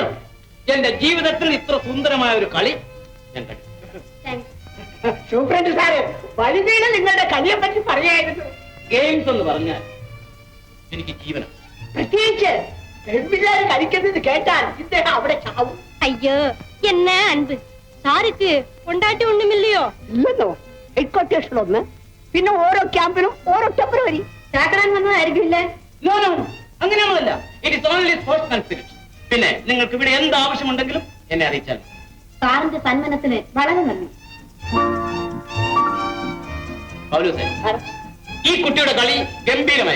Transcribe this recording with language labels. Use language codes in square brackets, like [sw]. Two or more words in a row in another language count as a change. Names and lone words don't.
[ml] എന്റെ ജീവിതത്തിൽ ഇത്ര സുന്ദരമായ ഒരു കളി ഞാൻ കണ്ടു. സൂപ്രണ്ട് സാറ് വലുതീന നിങ്ങളുടെ കളിയെ പറ്റി പറയായിരുന്നു. ഗെയിംസ് എന്ന് പറഞ്ഞാൽ എനിക്ക് ജീവനം. പ്രത്യേകിച്ച് പെൺപിള്ളേർ കളിക്കുന്നത് കേട്ടാൽ ഇദ്ദേഹം അവിടെ ചാവും. [ta] ஐயோ என்ன அன்பு சாருக்கு கொண்டாட்டி ஒண்ணுமில்லையோ? [ml] ഇല്ലെന്നോ? ഹെഡ് ക്വാർട്ടേഴ്സിൽ ഒന്ന്, പിന്നെ ഓരോ ക്യാമ്പിനും ഓരോ ഫെബ്രുവരി ചാക്കറാൻ വന്നതായിരിക്കില്ലേ? [en] No, no, [ml] അങ്ങനെയൊന്നുമല്ല. [en] it is only sportsman spirit. [ml] പിന്നെ നിങ്ങൾക്ക് ഇവിടെ എന്ത് ആവശ്യമുണ്ടെങ്കിലും എന്നെ അറിയിച്ചാൽ. സാറിന്റെ സന്മനത്തിന് വളരെ നന്ദി. പൗലോസേ, ഈ കുട്ടിയുടെ കളി ഗംഭീരമായി.